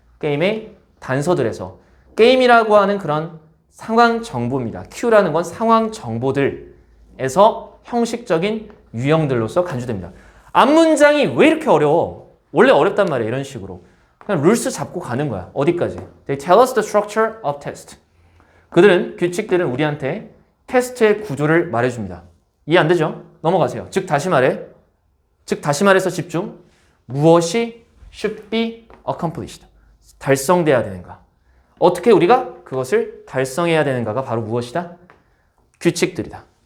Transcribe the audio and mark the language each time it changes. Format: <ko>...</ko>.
<ko>게임의 단서들에서. 게임이라고 하는 그런 상황 정보입니다. Q라는 건 상황 정보들에서 형식적인 유형들로서 간주됩니다. 앞문장이 왜 이렇게 어려워? 원래 어렵단 말이야. 이런 식으로. 그냥 룰스 잡고 가는 거야. 어디까지?</ko> <en>They tell us the structure of test.</en> <ko>그들은, 규칙들은 우리한테 테스트의 구조를 말해줍니다. 이해 안 되죠? 넘어가세요. 즉 다시 말해서 집중. 무엇이</ko> <en>should be accomplished.</en> <ko>달성돼야 되는가? 어떻게 우리가 그것을 달성해야 되는가가 바로 무엇이다? 규칙들이다.</ko>